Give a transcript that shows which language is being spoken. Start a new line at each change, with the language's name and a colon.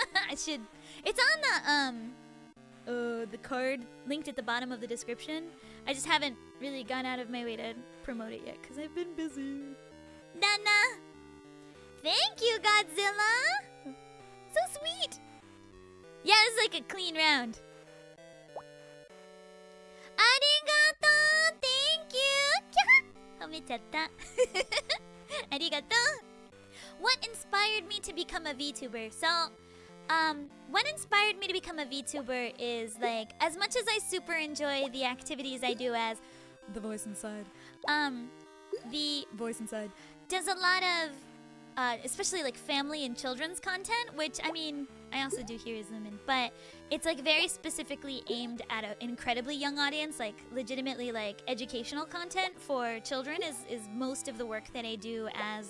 English: It's on the card linked at the bottom of the description. I just haven't really gone out of my way to promote it yet because I've been busy. Nana! Thank you, Godzilla! So sweet! Yeah, this is like a clean round.
Japanese: Arigato!
English: Thank you!
Japanese: 褒めちゃった。ありがとう。
English: What inspired me to become a VTuber? So, what inspired me to become a VTuber is like, as much as I super enjoy the activities I do as The voice inside. The Voice inside. does a lot of, especially like family and children's content, which I mean, I also do here as Lumin, but it's like very specifically aimed at an incredibly young audience, like legitimately like educational content for children is most of the work that I do as